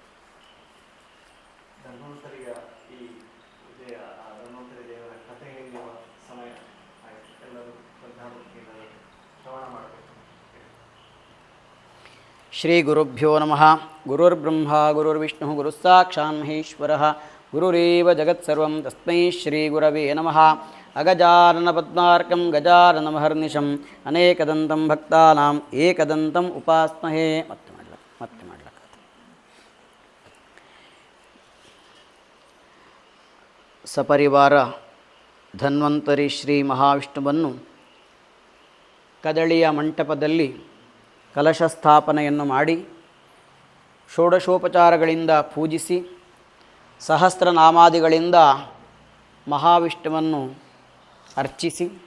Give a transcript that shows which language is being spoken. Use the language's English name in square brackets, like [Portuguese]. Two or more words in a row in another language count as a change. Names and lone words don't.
[Kannada] ಧನ್ವಂತರಿಯ ಈ ಪೂಜೆಯ ಧನ್ವಂತರಿ ದೇವರ ಕಥೆ ಹೇಳುವ ಸಮಯ ಆಯಿತು. ಎಲ್ಲರೂ ಶ್ರದ್ಧಾಭಕ್ತಿಯಿಂದ ಶ್ರವಣ ಮಾಡಬೇಕು. [Sanskrit] ಶ್ರೀ ಗುರುಭ್ಯೋ ನಮಃ. ಗುರುರ್ಬ್ರಹ್ಮ ಗುರುರ್ವಿಷ್ಣು ಗುರುಸ್ಸಾಕ್ಷಾತ್ ಮಹೇಶ್ವರಃ ಗುರುರೇವ ಜಗತ್ಸರ್ವಂ ತಸ್ಮೈ ಶ್ರೀ ಗುರವೇ ನಮಃ. ಅಗಜಾನನ ಪದ್ಮಾರ್ಕಂ ಗಜಾನನಮಹರ್ನಿಶಂ ಅನೇಕದಂತಂ ಭಕ್ತಾನಾಂ ಏಕದಂತಂ ಉಪಾಸ್ಮಹೇ. [Kannada] ಮತ್ತೆ ಮಾಡ್ಲಕ್ಕ ಸಪರಿವಾರ ಧನ್ವಂತರಿ ಶ್ರೀ ಮಹಾವಿಷ್ಣುವನ್ನು ಕದಳಿಯ ಮಂಟಪದಲ್ಲಿ ಕಲಶ ಸ್ಥಾಪನೆಯನ್ನು ಮಾಡಿ ಷೋಡಶೋಪಚಾರಗಳಿಂದ ಪೂಜಿಸಿ ಸಹಸ್ರನಾಮಾದಿಗಳಿಂದ ಮಹಾವಿಷ್ಣುವನ್ನು ಅರ್ಚಿಸಿ